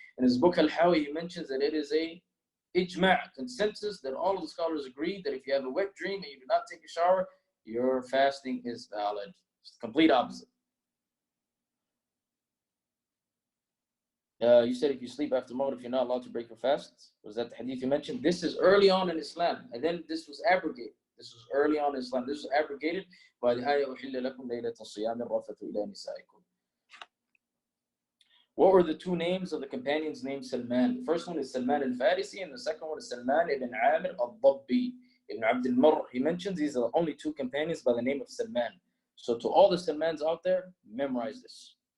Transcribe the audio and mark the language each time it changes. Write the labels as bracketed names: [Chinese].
[English] In his book Al-Hawi, he mentions that it is a ijma', consensus, that all of the scholars agree that if you have a wet dream and you do not take a shower, your fasting is valid. It's the complete opposite. You said if you sleep after Maghrib, you're not allowed to break your fast. Was that the hadith you mentioned? This is early on in Islam, and then this was abrogated. This was early on in Islam. This was abrogated by the ayah, [Arabic] أُحِلَّ لَكُمْ لَيْلَةَ الصِّيَامِ الرَّفَثُ إِلَى نِسَائِكُمْ. [English] What were the two names of the companions named Salman? The first one is Salman al-Farisi, and the second one is Salman ibn Amir al-Dabbi. Ibn Abd al-Marr, he mentions these are the only two companions by the name of Salman. So to all the Salmans out there, memorize this.